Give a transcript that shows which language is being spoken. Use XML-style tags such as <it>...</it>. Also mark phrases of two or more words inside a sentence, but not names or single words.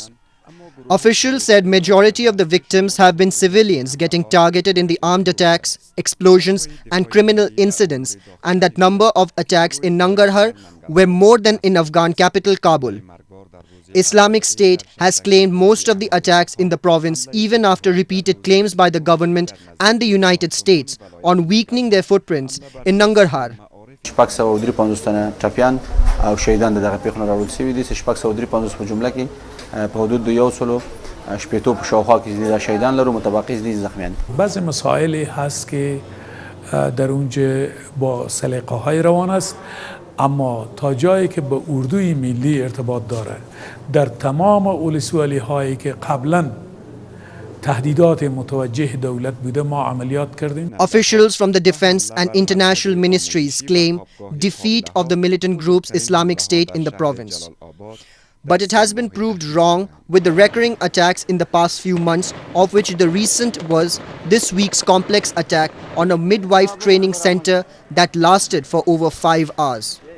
<en>Officials said majority of the victims have been civilians getting targeted in the armed attacks, explosions and criminal incidents, and that number of attacks in Nangarhar were more than in Afghan capital Kabul. Islamic State has claimed most of the attacks in the province even after repeated claims by the government and the United States on weakening their footprints in Nangarhar.</en> <ps>شپږ سوه او درې پنځوس تنه ټپیان او شهیدان د دغه پیښو نه راوړل شوي دي. شپږ سوه او درې پنځوس په جمله کې په حدود د 100 په شاوخوا کې د شهیدان لرو، متبقی دي زخمیان.</ps> <fa>بعضی مسائلی هست که در اونجا با سلیقه‌های روان است، اما تا جایی که به اردوی ملی ارتباط داره در تمام ولسوالی هایی که قبلا تهدیدات متوجه دولت بوده ما عملیات کردیم.</fa> <en>Officials from the defense and international ministries claim defeat of the militant group's Islamic State in the province. But it has been proved wrong with the recurring attacks in the past few months, of which the recent was this week's complex attack on a midwife training center that lasted for over 5 hours.</en>